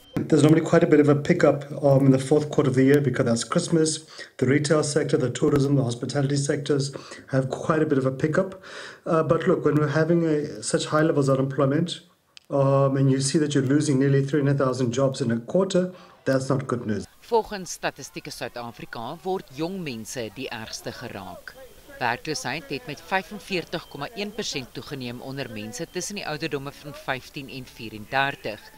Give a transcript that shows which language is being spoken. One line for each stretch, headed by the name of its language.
English: There's normally quite a bit of a pickup in the fourth quarter of the year because that's Christmas. The retail sector, the tourism, the hospitality sectors have quite a bit of a pickup. But look, when we're having such high levels of unemployment, and you see that you're losing nearly 300,000 jobs in a quarter, that's not good news.
Afrikaans: Volgens Statistieke Suid-Afrika word jong mense die ergste geraak. Werkloosheid het met 45,1% toegeneem onder mense tussen die ouderdomme van 15 en 34,